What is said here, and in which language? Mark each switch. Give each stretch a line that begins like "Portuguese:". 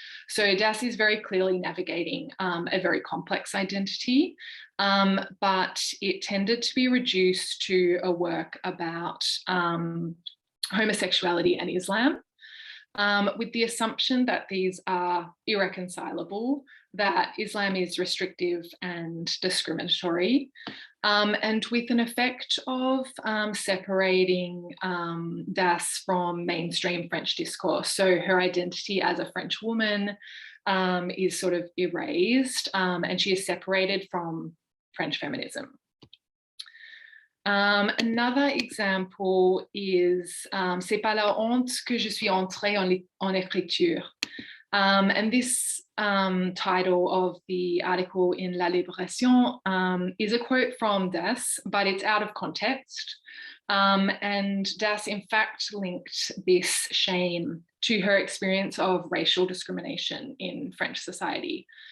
English: So Das is very clearly navigating a very complex identity, but it tended to be reduced to a work about homosexuality and Islam, with the assumption that these are irreconcilable, that Islam is restrictive and discriminatory, and with an effect of separating Das from mainstream French discourse. So her identity as a French woman is sort of erased, and she is separated from French feminism. Another example is
French: C'est pas la honte que je suis entrée en écriture.
English: And this title of the article in La Libération is a quote from Das, but it's out of context. And Das, in fact, linked this shame to her experience of racial discrimination in French society.